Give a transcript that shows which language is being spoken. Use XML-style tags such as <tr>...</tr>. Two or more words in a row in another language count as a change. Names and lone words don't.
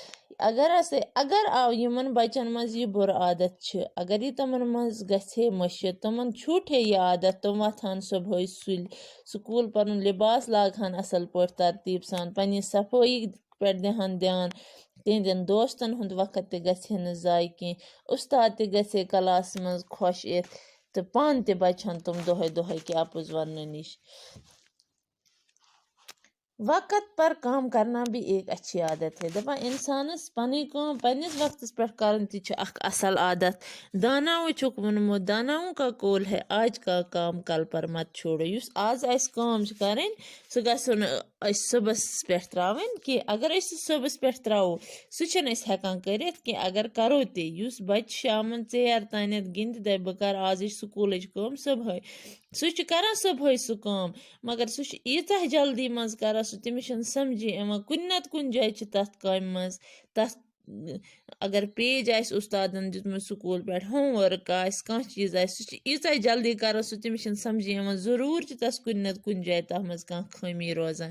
<ks>اگر آو یِمَن بَچَن منٛز یہِ بُرٕ عادت چھِ اگر یہِ تِمَن منٛز گژھِ ہے مٔشِد تِمَن چھوٗٹ ہے یہِ عادت تِم وۄتھٕ ہَن صُبحٲے سُلہِ سکوٗل پَنُن لِباس لاگہٕ ہَن اَصٕل پٲٹھۍ ترتیٖب سان پنٛنہِ صفٲیی پٮ۪ٹھ دِہَن دھیان. تِہنٛدٮ۪ن دوستَن ہُنٛد وقت تہِ گژھِ ہے نہٕ ضایع کینٛہہ. اُستاد تہِ گژھِ ہے کلاسَس منٛز خۄش یِتھ تہٕ پانہٕ تہِ بَچہٕ ہَن تِم دۄہَے کہِ اَپُز وَننہٕ نِش.</ks> <ur>وقت پر کام کرنا بھی ایک اچھی عادت ہے.</ur> <ks>دَپان اِنسانَس پَنٕنۍ کٲم پنٛنِس وقتَس پٮ۪ٹھ کَرُن تہِ چھُ اَکھ اَصٕل عادت. داناوُ چھُکھ ووٚنمُت</ks> <ur>داناوُ کا قول ہے آج کا کام کل پر مت چھوڑو.</ur> <ks>یُس آز اَسہِ کٲم چھِ کَرٕنۍ سُہ گژھو نہٕ أسۍ صُبحَس پٮ۪ٹھ ترٛاوٕنۍ کینٛہہ. اگر أسۍ سُہ صُبحَس پٮ۪ٹھ ترٛاوو سُہ چھِنہٕ أسۍ ہٮ۪کان کٔرِتھ کینٛہہ. اگر کَرو تہِ یُس بَچہِ شامَن ژیر تانٮ۪تھ گِنٛدِ دَپہِ بہٕ کَرٕ آزٕچ سکوٗلٕچ کٲم صُبحٲے سُہ چھُ کَران صُبحٲے سُہ کٲم مگر سُہ چھُ ییٖژاہ جلدی منٛز کَران سُہ تٔمِس چھُنہٕ سَمجھی یِوان کُنہِ نَتہٕ کُنہِ جایہِ چھِ تَتھ کامہِ منٛز تَتھ اگر پیج آسہِ اُستادَن دیُتمُت سکوٗل پٮ۪ٹھ</ks> <en>home work</en> <ks>آسہِ کانٛہہ چیٖز آسہِ سُہ چھِ ییٖژاہ جلدی کَران سُہ تٔمِس چھِنہٕ سَمجھی یِوان ضروٗر چھِ تَس کُنہِ نَتہٕ کُنہِ جایہِ تَتھ منٛز کانٛہہ خٲمی روزان.</ks>